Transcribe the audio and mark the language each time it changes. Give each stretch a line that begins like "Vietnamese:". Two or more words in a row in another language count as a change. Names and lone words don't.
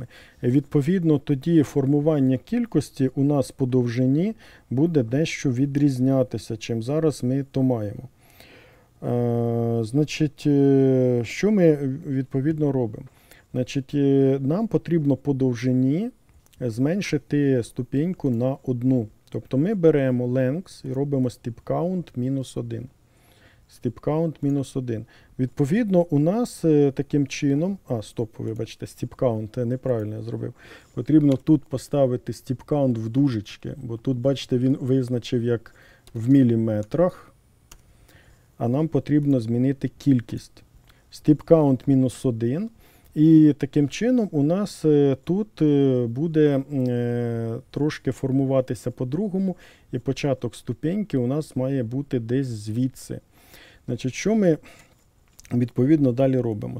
Ukrainian: І відповідно, тоді формування кількості у нас по довжині буде дещо відрізнятися, чим зараз ми то маємо. Значить, що ми відповідно робимо? Значить, нам потрібно по довжині зменшити ступеньку на 1. Тобто ми беремо length і робимо
English: step count
Ukrainian: мінус 1.
English: Step count
Ukrainian: мінус 1. Відповідно, у нас таким чином, вибачте,
English: step count,
Ukrainian: неправильно я зробив. Потрібно тут поставити
English: step count
Ukrainian: в дужечки, бо тут, бачите, він визначив як в міліметрах, а нам потрібно змінити кількість.
English: Step count мінус 1.
Ukrainian: І таким чином у нас тут буде трошки формуватися по-другому, і початок ступеньки у нас має бути десь звідси. Значить, що ми відповідно далі робимо?